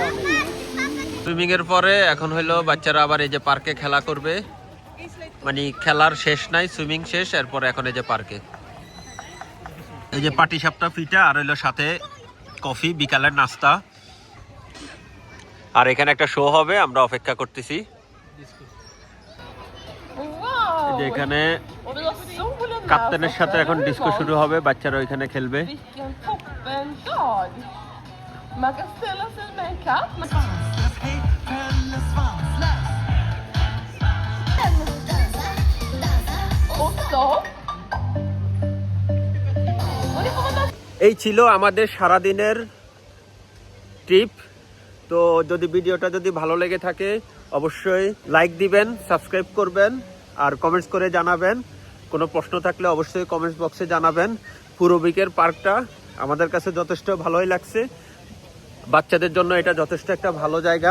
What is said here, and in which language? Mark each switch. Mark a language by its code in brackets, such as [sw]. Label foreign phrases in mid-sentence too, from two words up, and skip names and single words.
[bn] সুইমিং এর পরে এখন হলো বাচ্চারা আবার এই যে পার্কে খেলা করবে, মানে খেলার শেষ নাই, সুইমিং শেষ, এরপরে এখন এই যে পার্কে এই যে পাটিসাপটা ফিটা আর হইলো সাথে কফি, বিকালের নাস্তা। আর এখানে একটা শো হবে, আমরা অপেক্ষা করতেছি। এখানে ক্যাপ্টেনের সাথে এখন ডিস্কো শুরু হবে, বাচ্চারা ওইখানে খেলবে। [sv] Man kan ställa sig med en katt. Och så. [bn] এই ছিল আমাদের সারাদিনের ট্রিপ। তো যদি ভিডিওটা যদি ভালো লেগে থাকে অবশ্যই লাইক দিবেন, সাবস্ক্রাইব করবেন আর কমেন্টস করে জানাবেন। কোনো প্রশ্ন থাকলে অবশ্যই কমেন্টস বক্সে জানাবেন। পুরোবিকের পার্কটা আমাদের কাছে যথেষ্ট ভালোই লাগছে, বাচ্চাদের জন্য এটা যথেষ্ট একটা ভালো জায়গা।